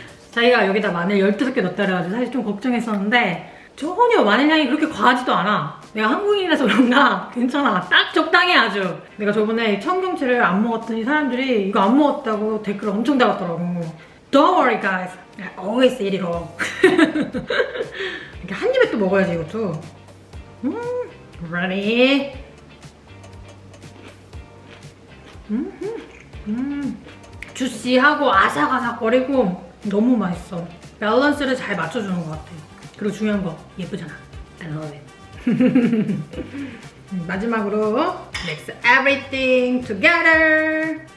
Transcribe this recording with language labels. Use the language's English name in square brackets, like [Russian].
[Korean] 자기가 여기다 마늘 12개 넣었다 그래가지고 사실 좀 걱정했었는데 전혀 마늘 향이 그렇게 과하지도 않아. 내가 한국인이라서 그런가 괜찮아. 딱 적당해 아주. 내가 저번에 청경채를 안 먹었더니 사람들이 이거 안 먹었다고 댓글 엄청 달았더라고. [English] Don't worry guys, I always eat it all. [Korean] 이렇게 한 입에 또 먹어야지 이것도. [English] Ready? [Korean] 주시하고 아삭아삭거리고 너무 맛있어. 밸런스를 잘 맞춰주는 것 같아. 그리고 중요한 거 예쁘잖아. [English] I love it. [Korean] 마지막으로 [English] mix everything together.